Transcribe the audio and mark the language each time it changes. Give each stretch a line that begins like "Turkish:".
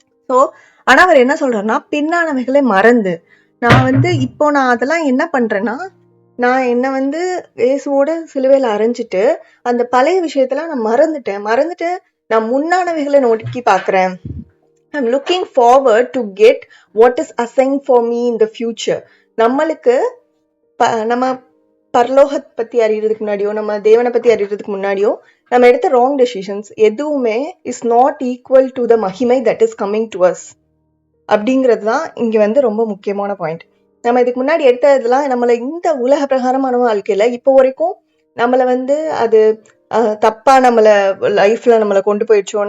Tamil: So ஆனா அவர் என்ன சொல்றாருன்னா, பின்னானவைகளை மறந்து இப்போ நான் அதெல்லாம் என்ன பண்றேன்னா, நான் என்ன இயேசுவோட சிலுவையில அரைஞ்சிட்டு அந்த பழைய விஷயத்தெல்லாம் நான் மறந்துட்டு நான் முன்னானவைகளை நோக்கி பாக்குறேன்.
English: I'm looking forward to get what is assigned for me in the future.
Tamil: நம்மளுக்கு நம்ம பரலோகத்தை பத்தி அறியறதுக்கு முன்னாடியோ நம்ம தேவனை பத்தி அறியறதுக்கு முன்னாடியோ நம்ம எடுத்த ராங் டெசிஷன்ஸ் எதுவுமே
English: is not equal to the
Tamil: மகிமை
English: that is coming to us
Tamil: அப்படிங்கிறது தான் இங்க ரொம்ப முக்கியமான பாயிண்ட். நம்ம இதுக்கு முன்னாடி எடுத்ததுலாம் நம்மளை இந்த உலக பிரகாரமான வாழ்க்கையில இப்போ வரைக்கும் நம்மளை வந்து அது தப்பா நம்மளை லைஃப்ல நம்மளை கொண்டு போயிடுச்சோம்.